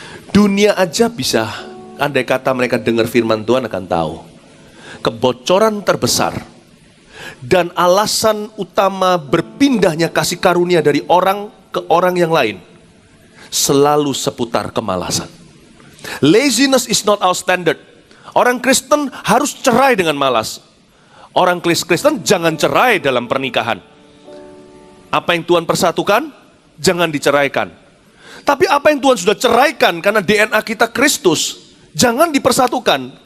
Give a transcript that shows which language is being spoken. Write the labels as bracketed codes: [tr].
[id] Dunia aja bisa, andai kata mereka dengar firman Tuhan akan tahu. Kebocoran terbesar dan alasan utama berpindahnya kasih karunia dari orang ke orang yang lain selalu seputar kemalasan. [en] Laziness is not our standard. [id] Orang Kristen harus cerai dengan malas. Orang Kristen jangan cerai dalam pernikahan. Apa yang Tuhan persatukan, jangan diceraikan. Tapi apa yang Tuhan sudah ceraikan karena DNA kita Kristus, jangan dipersatukan.